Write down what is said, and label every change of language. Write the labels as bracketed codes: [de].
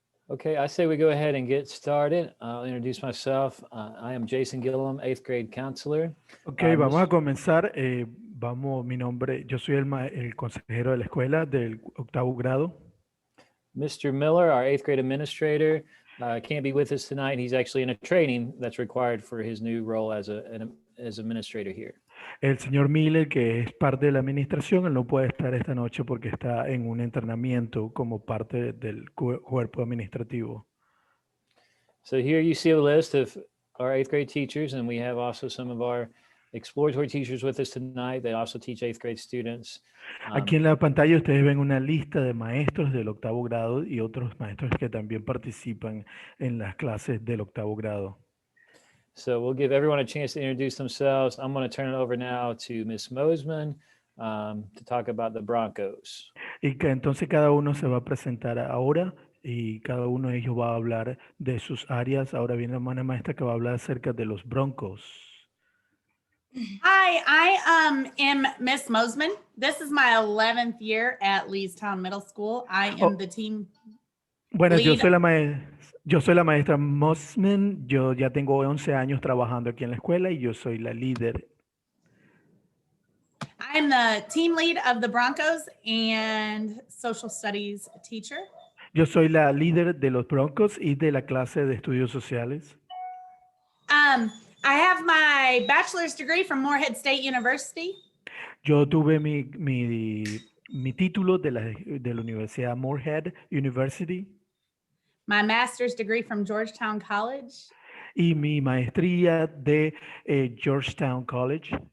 [en] Okay, I say we go ahead and get started. I'll introduce myself. I am Jason Gillum, 8th grade counselor. [es] Ok, vamos a comenzar. Mi nombre, yo soy el consejero de la escuela del octavo grado. [en] Mr. Miller, our 8th grade administrator, can't be with us tonight. He's actually in a training that's required for his new role as administrator here. [es] El señor Miller, que es parte de la administración, él no puede estar esta noche porque está en un entrenamiento como parte del cuerpo administrativo. [en] So here you see a list of our 8th grade teachers, and we have also some of our exploratory teachers with us tonight. They also teach 8th grade students. [es] Aquí en la pantalla ustedes ven una lista de maestros del octavo grado y otros maestros que también participan en las clases del octavo grado. [en] So we'll give everyone a chance to introduce themselves. I'm going to turn it over now to Ms. Mosman to talk about the Broncos. [es] Y que entonces cada uno se va a presentar ahora y cada uno de ellos va a hablar de sus áreas. Ahora viene la hermana maestra que va a hablar acerca de los Broncos. [en] Hi, I am Miss Mosman. This is my 11th year at Leestown Middle School. I am the team [es] Bueno, [en] lead. [es] yo soy la maestra Mosman. Yo ya tengo 11 años trabajando aquí en la escuela y yo soy la líder. [en] I'm the team lead of the Broncos and social studies teacher. [es] Yo soy la líder de los Broncos y de la clase de estudios sociales. [en] I have my bachelor's degree from Morehead State University. [es] Yo tuve mi título de la Universidad Morehead University. [en] My master's degree from Georgetown College. [es] Y mi maestría de Georgetown College.